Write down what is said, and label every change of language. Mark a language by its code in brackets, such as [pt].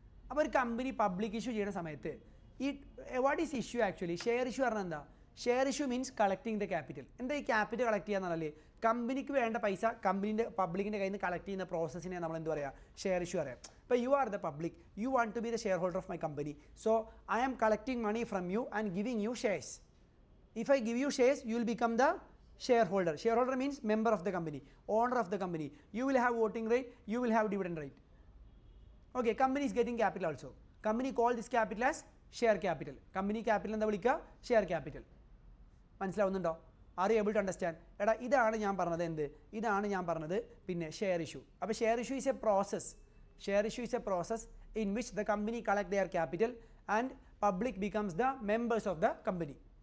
[ml] അപ്പോൾ ഒരു company public issue ചെയ്യുന്ന സമയത്ത് ഈ [en] What is issue actually? [ml] Share issue പറഞ്ഞാൽ എന്താ? [en] Share issue means collecting the capital. [ml] എന്താ ഈ ക്യാപിറ്റൽ കളക്ട് ചെയ്യാന്ന് പറഞ്ഞാൽ കമ്പനിക്ക് വേണ്ട പൈസ കമ്പനീൻ്റെ പബ്ലിക്കിൻ്റെ കയ്യിൽ നിന്ന് കളക്ട് ചെയ്യുന്ന പ്രോസസ്സിനെ നമ്മൾ എന്ത് പറയുക? ഷെയർ ഇഷ്യൂ പറയാം. [en] ഇപ്പോൾ you are the public, you want to be the share holder of my company, so I am collecting money from you and giving you shares. If I give you shares, you will become the shareholder. Shareholder means member of the company, owner of the company. You will have voting right, you will have dividend right. Okay, company is getting capital also. Company call this capital as share capital. [ml] Company capital എന്താ വിളിക്കുക? [en] Share capital. [ml] മനസ്സിലാവുന്നുണ്ടോ? [en] Are you able to understand? [ml] എടാ ഇതാണ് ഞാൻ പറഞ്ഞത്. എന്ത്? ഇതാണ് ഞാൻ പറഞ്ഞത്. പിന്നെ ഷെയർ ഇഷ്യൂ. [en] അപ്പോൾ share issue is a process. Share issue is a process in which the company collect their capital and public becomes the members of the company.